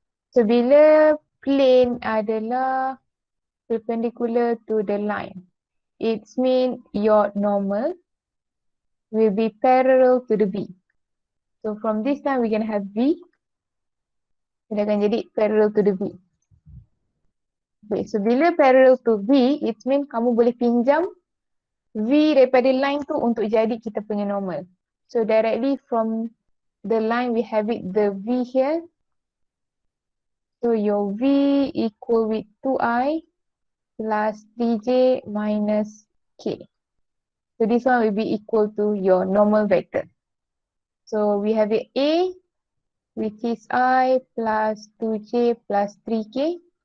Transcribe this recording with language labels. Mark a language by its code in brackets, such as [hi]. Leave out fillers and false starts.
[en] So bila plane adalah perpendicular to the line, it means your normal will be parallel to the V. So from this time we're gonna have V. [ms] Dia akan jadi [en] parallel to the V. [ms] Okay, so bila parallel to V, [en] it means [ms] kamu boleh pinjam V daripada line tu untuk jadi kita punya normal. [en] So directly from the line we have it the V here. So your V equal with 2I plus 3J minus K. So this one will be equal to your normal vector. So we have it A, which is I plus 2J plus 3K.